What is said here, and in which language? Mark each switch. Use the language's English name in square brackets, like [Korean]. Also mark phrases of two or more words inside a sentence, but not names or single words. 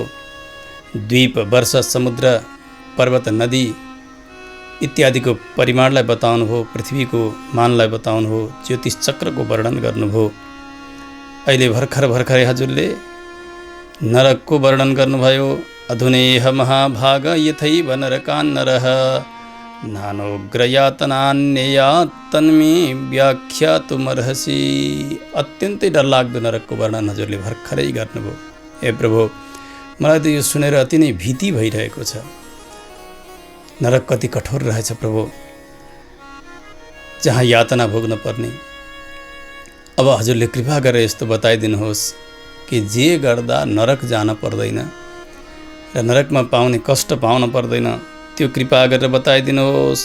[Nepali] द्वीप वर्ष समुद्र पर्वत नदी इत्यादिको परिमाणलाई बताउनुभयो। पृथ्वीको मानलाई बताउनुभयो। ज्योतिष चक्रको वर्णन गर्नुभयो। अहिले भर्खरै हजुरले नरकको वर्णन गर्नुभयो। [Sanskrit] अधुनेह महाभाग यथैव नरकान्नरः नानोग्रयातनान्ययात् तन्मे व्याख्यातुमर्हसि। [Nepali] अत्यन्तै डरलाग्दो नरकको वर्णन हजुरले भर्खरै गर्नुभयो। हे प्रभु, मलाई त यो सुनेर अति नै भीति भइरहेको छ। नरक कति कठोर रहेछ प्रभु, जहाँ यातना भोग्न पर्ने। अब हजुरले कृपा गरेर यस्तो बताइदिनुहोस् कि जे गर्दा नरक जान पर्दैन र नरकमा पाउने कष्ट पाउन पर्दैन, त्यो कृपा गरेर बताइदिनुहोस्।